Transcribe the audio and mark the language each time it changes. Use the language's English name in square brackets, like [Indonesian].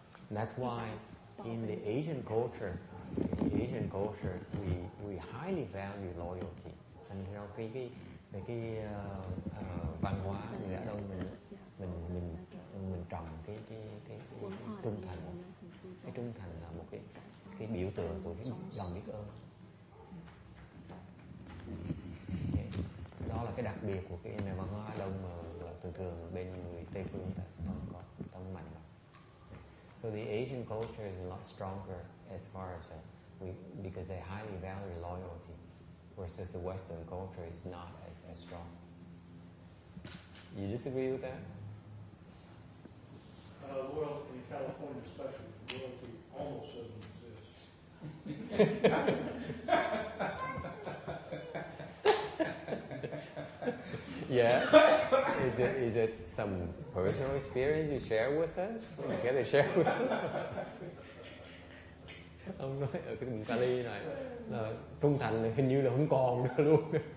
[English] That's why in the Asian culture, we highly value loyalty. And you know, [Vietnamese] cái văn hóa người Á Đông mình trồng cái trung thành. Cái trung thành là một cái biểu tượng của cái lòng biết ơn. Okay. Đó là cái đặc biệt của cái nền văn hóa Á Đông mà thường bên người Tây phương ta không mạnh lắm. [English] So the Asian culture is a lot stronger as far as because they highly value loyalty, versus the Western culture is not as strong. You disagree with that? Loyalty in California, especially, loyalty almost doesn't exist. Yeah. Is it some personal experience you share with us? You care to share with us? [Vietnamese] Ông nói ở cái vùng Cali này là trung thành hình như là không còn nữa luôn.